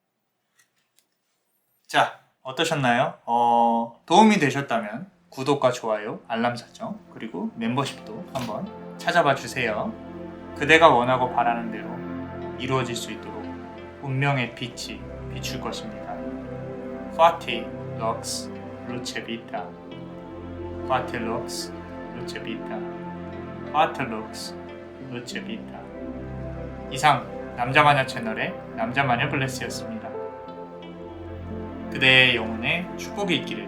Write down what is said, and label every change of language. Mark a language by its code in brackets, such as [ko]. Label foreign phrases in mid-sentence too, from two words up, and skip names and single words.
[ko] 자, 어떠셨나요? 도움이 되셨다면 구독과 좋아요, 알람 설정, 그리고 멤버십도 한번 찾아봐 주세요. 그대가 원하고 바라는 대로 이루어질 수 있도록 운명의 빛이 비출 것입니다. [la] Fati Lux Luce Vita. Fati Lux Luce Vita. Fati Lux Luce Vita. [ko] 이상 남자마녀 채널의 남자마녀 블레스였습니다. 그대의 영혼에 축복이 있기를.